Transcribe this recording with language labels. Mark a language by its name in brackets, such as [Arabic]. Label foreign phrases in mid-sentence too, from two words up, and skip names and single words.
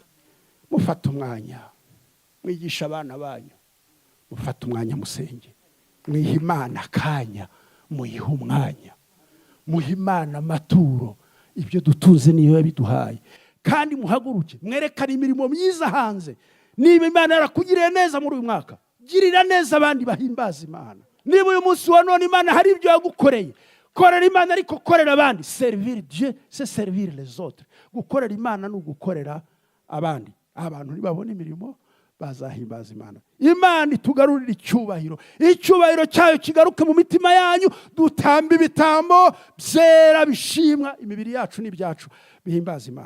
[Kinyarwanda] Mufata umwanya mwigisha abana banyu, mufata umwanya musenge, mwiha Imana akanya, muyiha umwanya, muha Imana amaturo, ibyo dutunze niyo yabiduhaye. Kandi muhaguruke mwerekane imirimo myiza hanze. Niba Imana yarakugiriye neza muri uyu mwaka, girira neza abandi bahimbaza Imana. Niba uyu munsi wa none Imana hari ibyo yagukoreye, korera Imana, ariko korera abandi. [French] Servir Dieu c'est servir les autres. [Kinyarwanda] Gukorera Imana no gukorera abandi. Abantu nibabona imirimo bazahimbaza Imana. Imana itugarurira icyubahiro, icyubahiro cyayo kigaruke mu mitima yanyu. Dutamba ibitambo byera bishimwa, imibiri yacu n'ibyacu bihimbaza Imana.